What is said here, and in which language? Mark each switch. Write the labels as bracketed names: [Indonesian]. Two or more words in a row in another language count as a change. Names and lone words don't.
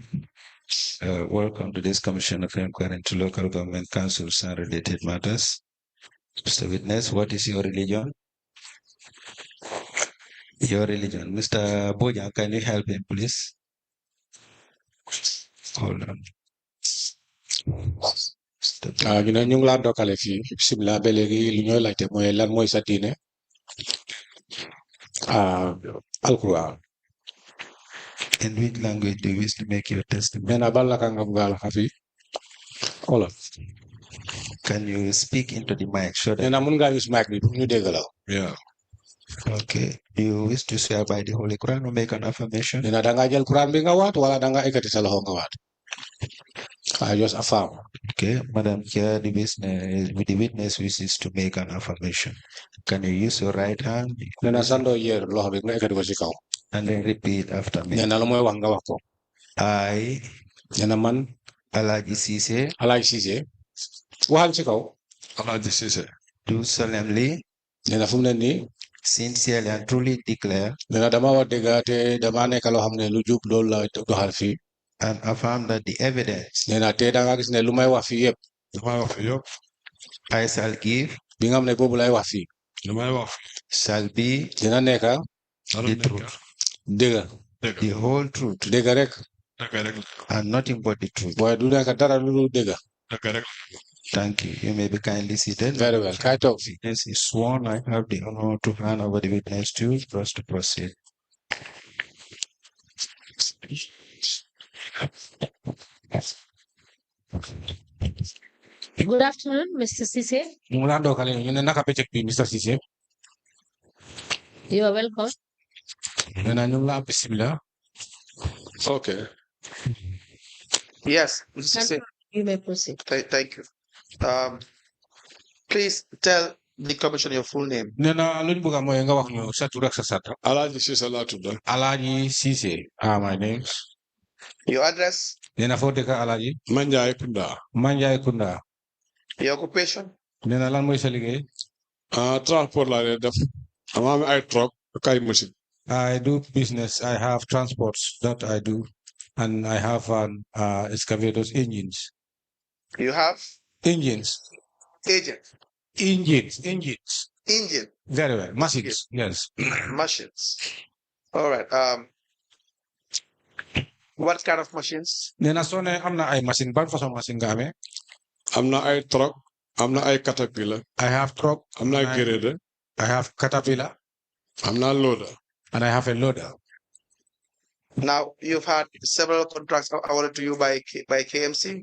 [English] Welcome to this Commission of Inquiry into Local Government Councils and Related Matters. Mr. Witness, what is your religion? Your religion. Mr. Boja, can you help him, please? Hold on. [Wolof] ñu ne ñu ngi laa dokkale fii bisimilah ba léegi li ñooy laajte mooy lan mooy sa diine alquran. [English] In which language do you wish to make your testimony? [Wolof] nee na ban laka nga bëgg a laxa fii wolof. [English] Can you speak into the mic? Sure. [Wolof] nee na mun ngaa use mic bi pour ñu dégg la. [English] Yeah. Okay. Do you wish to swear by the Holy Quran or make an affirmation? [Wolof] nee na da ngaa jël quran bi nga waat wala da ngaa ekkati sa loxo nga waat. [English] I just affirm. Okay, Madam Chair, the witness wishes to make an affirmation. Can you use your right hand? [Wolof] nee na sandoo yéer loxo bi nga ekkati ko ci kaw. [English] And then repeat after me. [Wolof] nee na lu mooy wax nga wax ko. [English] I, [Wolof] nee na man [English] Alagi Ceesay, [Wolof] Alaaji Ceesay waxal ci kaw. [English] Alagi Ceesay, do solemnly, [Wolof] nee na fu mu ne nii [English] sincerely and truly declare [Wolof] nee na dama wax dëgg te dama nekk loo xam ne lu jub loolu la doxal fii. [English] and affirm that the evidence [Wolof] nee na te da nga gis ne lu may wax fii yëpp. lu may wax fii yëpp [English] I shall give [Wolof] bi nga xam ne boobu lay wax fii. lu may wax [English] shall be [Wolof] dina nekk [English] the truth, [Wolof] dëgg. [English] the whole truth, [Wolof] dëgg rek. [English] and nothing but the truth. [Wolof] waaye du nekk dara lu dul dëgg. [English] Thank you. You may be kindly seated. Very well. [Wolof] Kay toog fii. [English] Witness is sworn. I have the honor to hand over the witness to you for us to proceed. Good afternoon, Mr. Ceesay. [Wolof] ñu ngi laa dookale ñu ne naka bëccëg bi Mr. Ceesay. [English] You are welcome. [Wolof] nee na ñu ngi laa bisimilah. [English] Okay. Yes, Mr. Ceesay. You may proceed. Thank you. Please tell the commission your full name. [Wolof] nee na luñ bëgg mooy nga wax ñu sa tur ak sa sant. Alaaji Ceesay laa tudd. [English] Alaaji Ceesay. My name. Your address. [Wolof] nee na foo dëkk Alaaji. Manjai Kunda. [English] Manjai Kunda. Your occupation. [Wolof] nee na lan mooy sa liggéey. Transport laa def. am ay truck ak ay machine. [English] I do business. I have transports that I do, and I have excavators engines. You have Engines. agent. Engines. Engine. Very well. Machines. Yes. Machines. All right. What kind of machines? [Wolof] nee na soo ne am na ay machine ban façon machine nga amee. am na ay truck. am na ay caterpillar. [English] I have truck. [Wolof] am na ay grader. [English] I have caterpillar. [Wolof] am na loader. [English] And I have a loader. Now you've had several contracts awarded to you by KMC.